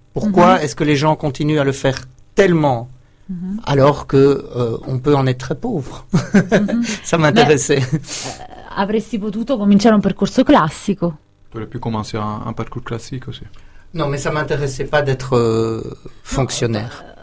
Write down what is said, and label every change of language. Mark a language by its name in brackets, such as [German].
[French] Pourquoi est-ce que les gens continuent à le faire tellement? Alors que on peut en être très pauvre. Ça m'intéressait. [Italian] Avresti potuto cominciare un percorso classico? [French] Tu aurais pu commencer un parcours classique aussi. Non, mais ça m'intéressait pas d'être fonctionnaire.